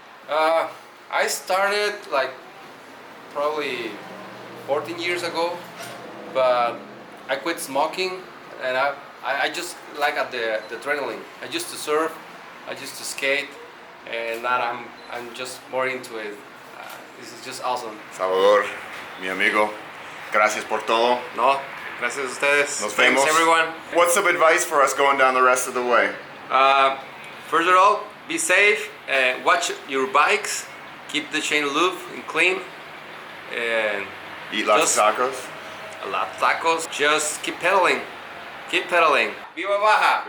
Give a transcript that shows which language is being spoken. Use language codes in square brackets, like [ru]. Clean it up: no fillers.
[en] I started like probably 14 years ago, but I quit smoking, and I just like the adrenaline. I used to surf, I used to skate, and now I'm just more into it. This is just awesome. [es] Salvador, mi amigo, gracias por todo. No, gracias a ustedes. Nos [en] Thanks [es] vemos. [en] everyone. What's some advice for us going down the rest of the way? First of all, be safe, watch your bikes, keep the chain loose and clean, and Eat lots of tacos. a lot of tacos. Just keep pedaling. Keep pedaling. [es] Viva Baja!